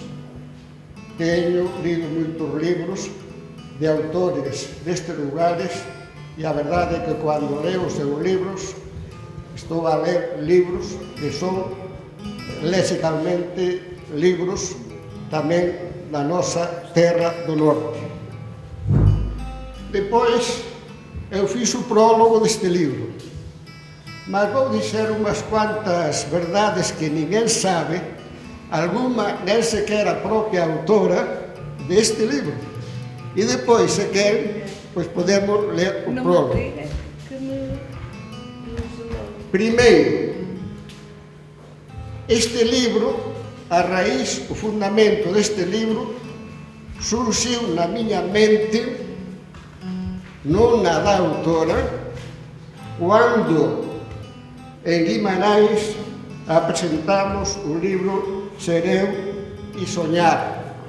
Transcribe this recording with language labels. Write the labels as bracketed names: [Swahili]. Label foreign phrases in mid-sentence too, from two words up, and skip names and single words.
[Galician] Teño lido moitos libros de autores destes lugares e a verdade é que cando leo os seus libros estou a ler libros que son lexicalmente libros tamén da nosa terra do norte. [Portuguese] Depois eu fiz o prólogo deste livro, mas vou dizer [Galician] unhas cuantas verdades que ninguén sabe, [Portuguese] alguma nem sequer a propia autora deste livro. [Galician] E depois, se queren, pois podemos ler o prólogo. Primeiro, este livro, a raíz, o fundamento deste livro, surxiu na miña mente, non na da autora, quando en Guimarães apresentamos o libro Ser eu e Soñar.